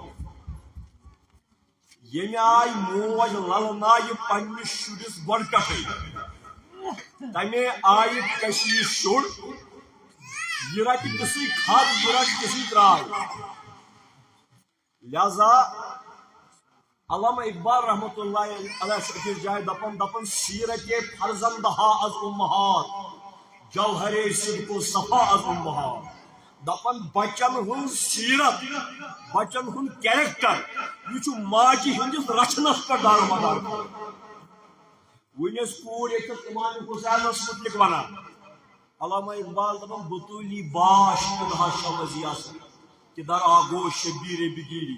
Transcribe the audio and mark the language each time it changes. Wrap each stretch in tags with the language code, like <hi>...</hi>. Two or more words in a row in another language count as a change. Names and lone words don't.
<ks>ییٚمہِ آیہِ موج للنایہِ پننِس شُرِس گۄڈٕ پٮ۪ٹھٕے تمے آیہِ کشِ یہِ شُر یہِ رٹہِ تِژھٕے کھاد یہِ رٹہِ تِژھٕے تراے. لہذا علامہ اقبال</ks> <ar>رحمۃ اللہ علیہ</ar> <ks>چھُ أکِس جایہِ دپان</ks> <fa>سیرتے فرزندہا از امہات جوہرے صدق و صفا از امہات.</fa> <ks>دپان بچن ہُنٛد سیرت بچن ہُنٛد کیریکٹر یہِ چھُ ماجہِ ہٕنٛدِس رچھنس پٮ۪ٹھ دارمدار. وُنہِ ٲس کوٗر ییٚتٮ۪تھ امام حُسینس متعلق ونان علامہ اقبال دپان</ks> <fa>بطولی باش کدہا شوزی آسان کدھر آگو شبیر بگیری.</fa>